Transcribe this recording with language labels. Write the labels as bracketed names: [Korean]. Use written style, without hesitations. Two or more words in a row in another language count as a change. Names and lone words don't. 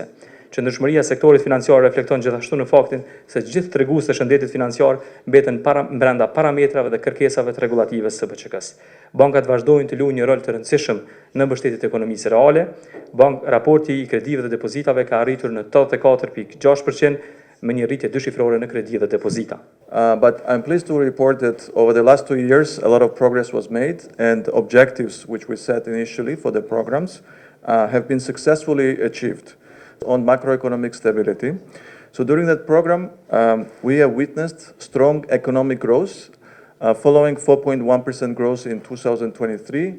[Albanian] Qëndrueshmëria e sektorit financiar reflekton gjithashtu në faktin se gjithë treguesit e shëndetit financiar mbeten brenda parametrave dhe kërkesave të rregullative së BÇK-s. Bankat vazhdojnë të luajnë një rol të rëndësishëm në mbështetjen e ekonomisë reale. Raporti i kredive dhe depozitave ka arritur në 84.6% me një rritje dyshifrore në kredi dhe depozita. [English] But I'm pleased to report that over the last 2 years a lot of progress was made and objectives which we set initially for the programs have been successfully achieved on macroeconomic stability. So during that program, we have witnessed strong economic growth, following 4.1% growth in 2023.